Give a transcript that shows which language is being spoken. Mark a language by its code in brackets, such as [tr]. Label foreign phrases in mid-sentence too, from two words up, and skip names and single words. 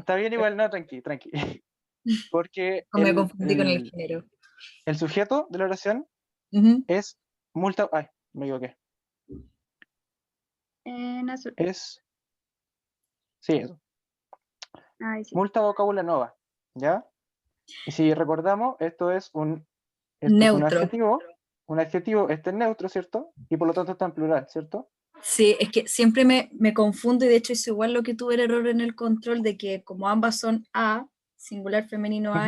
[es] está bien igual, no, tranqui, tranqui. Porque O me confundí con el género. el sujeto de la oración Ujú. es ay, me equivoqué. En azul. Es, sí, eso, Ay, sí. [la] multa vocábula nova, [es] ¿ya? Y si recordamos, esto es Neutro. un adjetivo, este es neutro, ¿cierto? Y por lo tanto está en plural, ¿cierto? Sí, es que siempre me confundo y de hecho es igual lo que tuve el error en el control de que como ambas son A, singular femenino A y